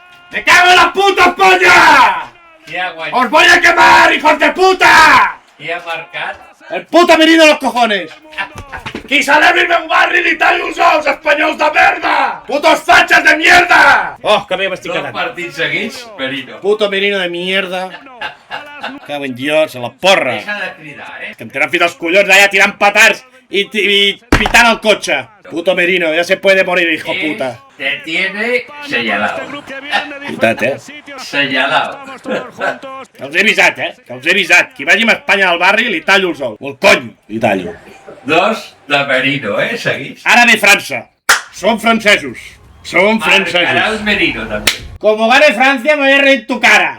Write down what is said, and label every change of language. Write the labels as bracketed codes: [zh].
[es] ¡Me cago en la puta España! ¡Os voy a quemar, hijos de puta! [ca] ¿Qui ha marcat? [es] El puto Merino de los cojones! [ca] ¡Qui celebri el meu barri li tallo els ous, espanyols de merda! [es] ¡Putos fachas de mierda! [ca] Oh, que bé m'estic quedant. 2 partits seguits, Merino. [es] Puto Merino de mierda. Cago en Dios, a la porra. [ca] Deixa de cridar, Que em tenen fit els collons allà tirant petards i pitant el cotxe. [es] Puto Merino, ya se puede morir, hijo puta. Te tiene señalado. [ca] Veritat, [es] Señalado. [ca] Que els he avisat, que els he avisat. Qui vagi a Espanya al barri li tallo els ous. O el cony, li tallo. 2 de Merino, seguits. Ara ve França. Som francesos. Marcarà el Merino, també. [es] Como gane Francia me voy a reír tu cara.